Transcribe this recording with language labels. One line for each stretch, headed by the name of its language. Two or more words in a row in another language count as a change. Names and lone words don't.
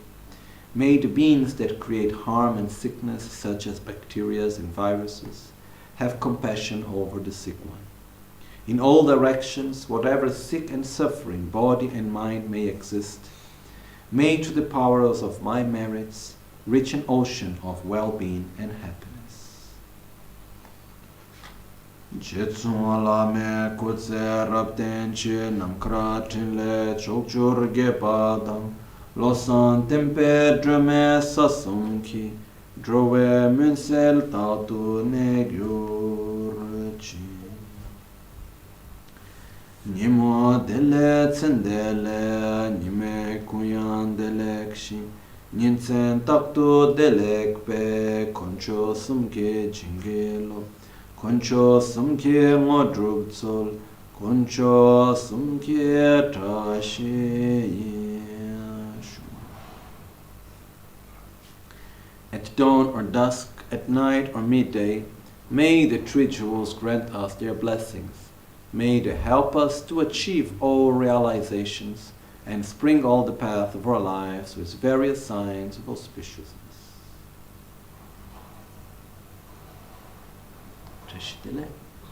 English: May the beings that create harm and sickness, such as bacteria and viruses, have compassion over the sick one. In all directions, whatever sick and suffering body and mind may exist, may to the powers of my merits reach an ocean of well-being and happiness.
Tibetan: རྗེ་བཙུན་བླ་མའི་སྐུ་ཚེ་རབ་བརྟན་ཅིང་། རྣམ་དཀར་ཕྲིན་ལས་ཕྱོགས་བཅུར་རྒྱས་པ་དང་། བློ་བཟང་བསྟན་པའི་སྒྲོན་མེ་ས་གསུམ་གྱི། འགྲོ་བའི་མུན་སེལ་རྟག་ཏུ་གནས་གྱུར་ཅིག. ཉིན་མོ་བདེ་ལེགས་མཚན་བདེ་ལེགས། ཉི་མའི་གུང་ཡང་བདེ་ལེགས་ཤིང་། ཉིན་མཚན་རྟག་ཏུ་བདེ་ལེགས་པའི། དཀོན་མཆོག་གསུམ་གྱི་བྱིན་རླབས་ཀྱིས། དཀོན་མཆོག་གསུམ་གྱི་དངོས་གྲུབ་སྩོལ། དཀོན་མཆོག་གསུམ་གྱི་བཀྲ་ཤིས.
English: At dawn or dusk, at night or midday, may the three jewels grant us their blessings. May they help us to achieve all realizations and spring all the path of our lives with various signs of auspiciousness.